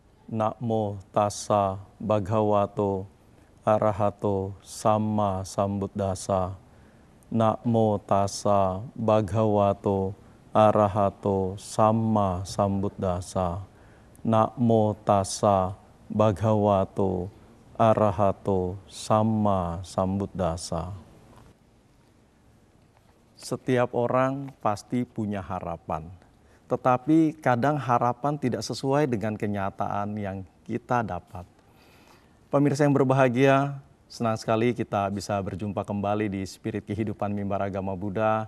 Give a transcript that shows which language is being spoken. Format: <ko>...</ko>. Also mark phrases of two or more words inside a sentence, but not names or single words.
<pi>Namo tassa bhagavato arahato sama sambuddhassa. Namo tassa bhagavato arahato sama sambuddhassa. Namo tassa bhagavato arahato sama sambuddhassa.</pi> <id>Setiap orang pasti punya harapan. Tetapi kadang harapan tidak sesuai dengan kenyataan yang kita dapat. Pemirsa yang berbahagia, senang sekali kita bisa berjumpa kembali di Spirit Kehidupan Mimbar Agama Buddha.</id>